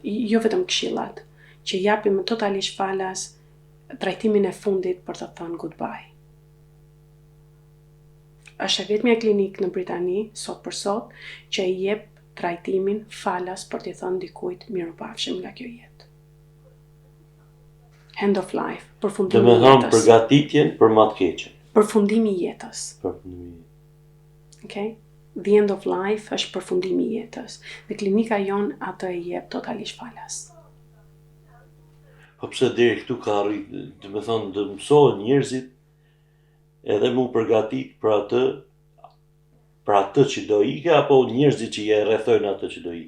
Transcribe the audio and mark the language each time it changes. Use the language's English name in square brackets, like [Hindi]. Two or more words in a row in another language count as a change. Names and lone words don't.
[Albanian] jo vetëm këshillat, që japim totalisht falas trajtimin e fundit për të thënë goodbye. Është e vetmja klinik në Britani, sot për sot, që e jep trajtimin falas për t'i thënë dikujt mirupafshim nga kjo jetë. [English] End of life, [Albanian] Dhe përfundimi me i thënë jetës. përgatitjen për ma të keqen. Përfundimi i jetës. Përfundimi. [English] Okay? The end of life [Albanian] është përfundimi i jetës. Dhe klinika jon atë e jep totalisht falas. Po pse deri këtu ka arrit, do të thonë, të mësohen njerëzit edhe mu përgatit për atë që do ike, apo njerëzit që e rrethojnë atë që do ike.